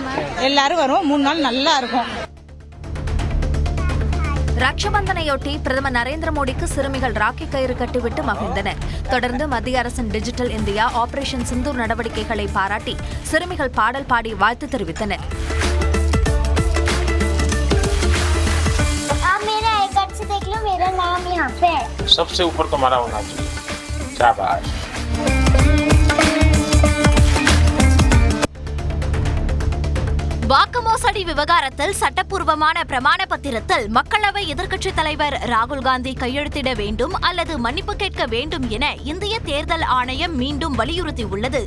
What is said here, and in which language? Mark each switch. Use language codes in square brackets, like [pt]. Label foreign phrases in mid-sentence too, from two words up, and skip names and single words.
[ta] எல்லாரும் வருவோம். 3 நாள் நல்லா இருக்கும். ரக்ஷபந்தனையொட்டி பிரதமர் நரேந்திர மோடிக்கு சிறுமிகள் ராக்கி கயிறு கட்டிவிட்டு மகிழ்ந்தனர். தொடர்ந்து மத்திய அரசின் டிஜிட்டல் இந்தியா ஆபரேஷன் சிந்தூர் நடவடிக்கைகளை பாராட்டி சிறுமிகள் பாடல் பாடி வாழ்த்து தெரிவித்தனர். [hi] सबसे ऊपर तुम्हारा होना चाहिए। शाबाश। [ta] வாக்கு மோசடி விவகாரத்தில் சட்டப்பூர்வமான பிரமாண பத்திரத்தில் மக்களவை எதிர்க்கட்சித் தலைவர் ராகுல் காந்தி கையெழுத்திட வேண்டும் அல்லது மன்னிப்பு கேட்க வேண்டும் என இந்திய தேர்தல் ஆணையம் மீண்டும் வலியுறுத்தியுள்ளது.